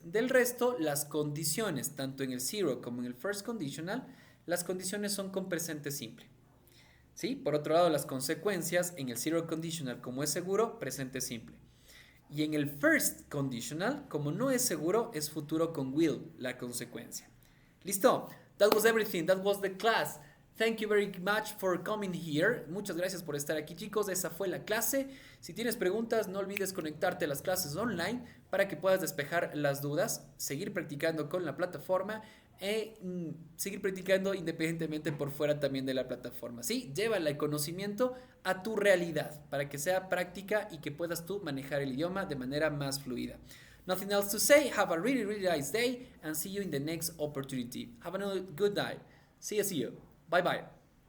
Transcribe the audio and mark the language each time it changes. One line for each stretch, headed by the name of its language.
Spanish: Del resto, las condiciones, tanto en el zero como en el first conditional, las condiciones son con presente simple. ¿Sí? Por otro lado, las consecuencias en el zero conditional, como es seguro, presente simple. Y en el first conditional, como no es seguro, es futuro con will, la consecuencia. ¿Listo?
English: That was everything. That was the class. Thank you very much for coming here.
Spanish: Muchas gracias por estar aquí, chicos. Esa fue la clase. Si tienes preguntas, no olvides conectarte a las clases online para que puedas despejar las dudas, seguir practicando con la plataforma seguir practicando independientemente por fuera también de la plataforma. ¿Sí? Llévala el conocimiento a tu realidad para que sea práctica y que puedas tú manejar el idioma de manera más fluida.
English: Nothing else to say. Have a really, really nice day and see you in the next opportunity. Have a good night. See you. Bye bye.